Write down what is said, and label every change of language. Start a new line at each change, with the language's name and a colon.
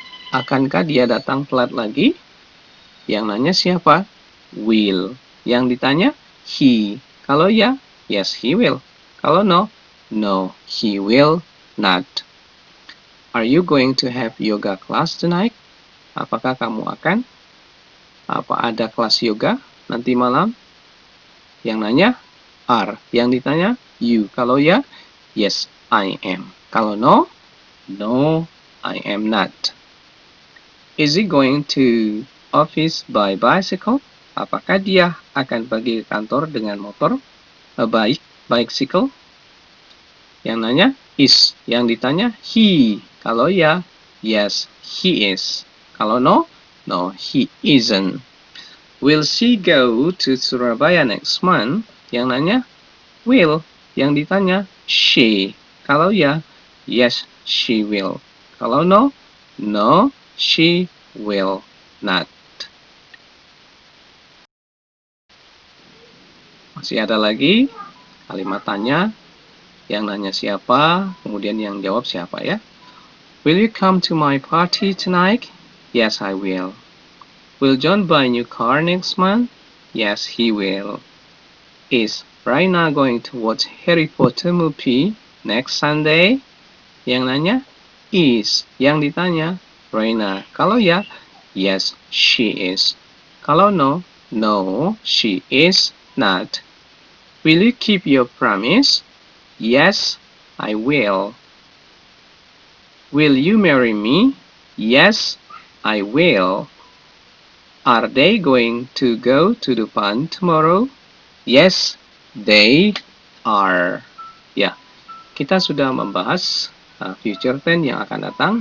Indonesian: Akankah dia datang telat lagi? Yang nanya siapa? Will. Yang ditanya? He. Kalau ya,
English: yes, he will.
Indonesian: Kalau no,
English: no, he will not. Are you going to have yoga class tonight?
Indonesian: Apakah kamu akan ada kelas yoga nanti malam? Yang nanya are. Yang ditanya you. Kalau ya,
English: yes, I am.
Indonesian: Kalau
English: no, no, I am not. Is he going to office by bicycle?
Indonesian: Apakah dia akan pergi ke kantor dengan motor? Bicycle? Yang nanya is. Yang ditanya he. Kalau ya,
English: yes, he is. Kalau no, no, he isn't. Will she go to Surabaya next month?
Indonesian: Yang nanya will. Yang ditanya she. Kalau ya,
English: yes, she will.
Indonesian: Kalau no,
English: no, she will not.
Indonesian: Masih ada lagi kalimat tanya. Yang nanya siapa, kemudian yang jawab siapa ya.
English: Will you come to my party tonight? Yes, I will. Will John buy a new car next month? Yes, he will. Is Raina going to watch Harry Potter movie next Sunday?
Indonesian: Yang nanya is. Yang ditanya Raina. Kalau ya,
English: yes, she is.
Indonesian: Kalau no,
English: no, she is not. Will you keep your promise? Yes, I will. Will you marry me? Yes, I will. Are they going to go to Dufan tomorrow? Yes, they are.
Indonesian: Ya, kita sudah membahas future tense yang akan datang.